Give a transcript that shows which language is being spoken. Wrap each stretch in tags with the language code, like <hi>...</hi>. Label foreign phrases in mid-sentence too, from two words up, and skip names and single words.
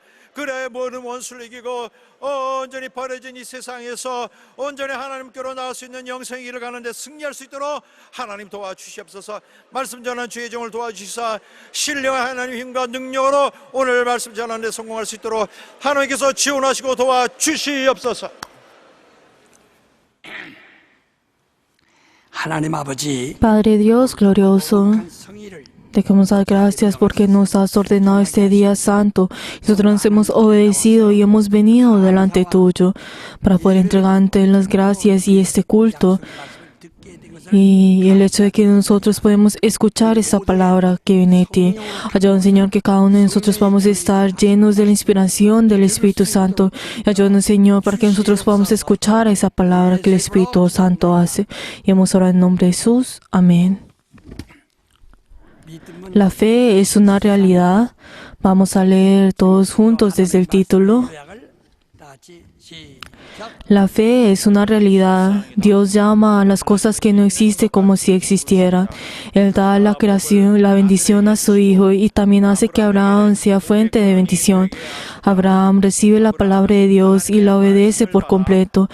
<ko>그래 모든 원수를 이기고 온전히 버려진 이 세상에서 온전히 하나님께로 나올 수 있는 영생의 길을 가는데 승리할 수 있도록 하나님 도와주시옵소서. 말씀 전하는 주의 종을 도와주시사 신령한 하나님 힘과 능력으로 오늘 말씀 전하는 데 성공할 수 있도록 하나님께서 지원하시고 도와주시옵소서. 하나님 아버지,</ko> <es>Padre Dios glorioso,</es> <ko>성의를</ko> <es>te queremos dar gracias porque nos has ordenado este día santo. Nosotros nos hemos obedecido y hemos venido delante tuyo para poder entregarte las gracias y este culto.</es> <ko>말씀을 듣게 된 것을</ko> <es>Y el hecho de que nosotros podemos escuchar esa palabra que viene de ti. Ayúdanos, Señor, que cada uno de nosotros vamos a estar llenos de la inspiración del Espíritu Santo. Y ayúdanos, Señor, para que nosotros podamos escuchar esa palabra que el Espíritu Santo hace. Y hemos orado en nombre de Jesús. Amén.</es> <ko>믿음은</ko> <es>La fe es una realidad. Vamos a leer todos juntos desde el título.</es> <ko>요약을 다 같이 시작.</ko> <es>La fe es una realidad. Dios llama a las cosas que no existen como si existieran. Él da la creación, la bendición a su Hijo y también hace que Abraham sea fuente de bendición. Abraham recibe la palabra de Dios y la obedece por completo.</es>